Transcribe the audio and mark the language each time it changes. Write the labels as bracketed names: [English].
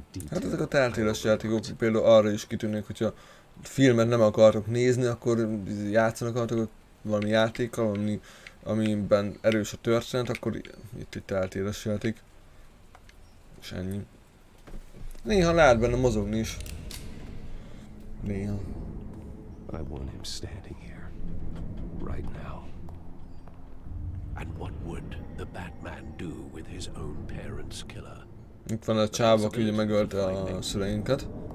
[Hungarian] Hát ezek a telltale-es játékok például arra is kitűnnek, hogyha filmet nem akartok nézni, akkor játszanak akartok valami játékkal, amiben erős a történet, akkor itt egy telltale-es játék. És ennyi. Néha lehet benne mozogni is. Néha. [English] I want him standing here, right now. And what would the Batman do with his own parents' killer? [Hungarian] Itt van a csáva, aki ugye megölte a szüleinket.